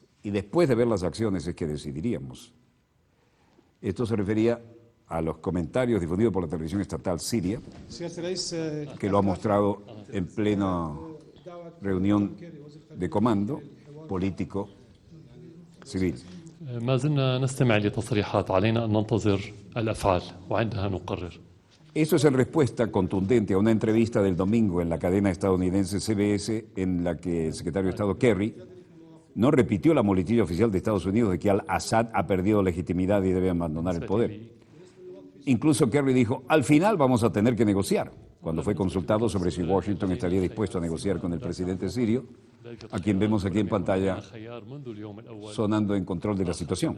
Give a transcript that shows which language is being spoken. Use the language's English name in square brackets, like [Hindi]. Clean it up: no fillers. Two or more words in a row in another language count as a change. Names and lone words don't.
[Spanish] Y después de ver las acciones es que decidiríamos. Esto se refería a los comentarios difundidos por la televisión estatal siria, que lo ha mostrado en plena reunión de comando político civil. [Arabic] ما زلنا نستمع لتصريحات علينا أن ننتظر الأفعال وعندها نقرر. [Spanish] Esto es en respuesta contundente a una entrevista del domingo en la cadena estadounidense CBS en la que el secretario de Estado Kerry no repitió la muletilla oficial de Estados Unidos de que al-Assad ha perdido legitimidad y debe abandonar el poder. Incluso Kerry dijo, al final vamos a tener que negociar, cuando fue consultado sobre si Washington estaría dispuesto a negociar con el presidente sirio, a quien vemos aquí en pantalla sonando en control de la situación.